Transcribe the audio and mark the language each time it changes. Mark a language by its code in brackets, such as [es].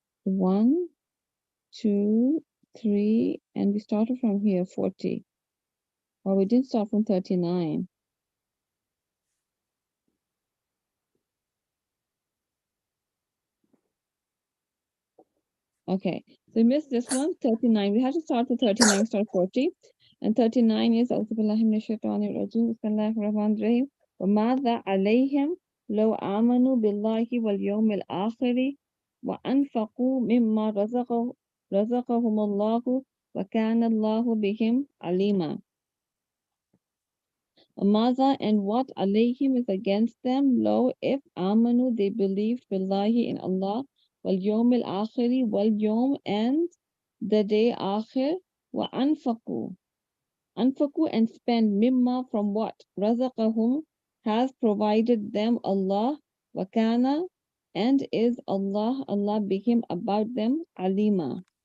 [en] 1, 2, 3, and we started from here 40. Well, we didn't start from 39. Okay, so we missed this one, 39. We have to start with 39, start 40. And 39 is [ar] أعوذ بالله من الشيطان الرجيم بسم الله الرحمن الرحيم وماذا عليهم لو آمنوا بالله واليوم الآخر وأنفقوا مما رزقهم الله وكان الله بهم عليما. [en] وماذا and what عليهم is against them, low if آمنوا they believed بالله in Allah واليوم الآخر واليوم and the day آخر وأنفقوا and spend mimma from what razaqahum has provided them Allah wakana and is Allah bihim about them alima.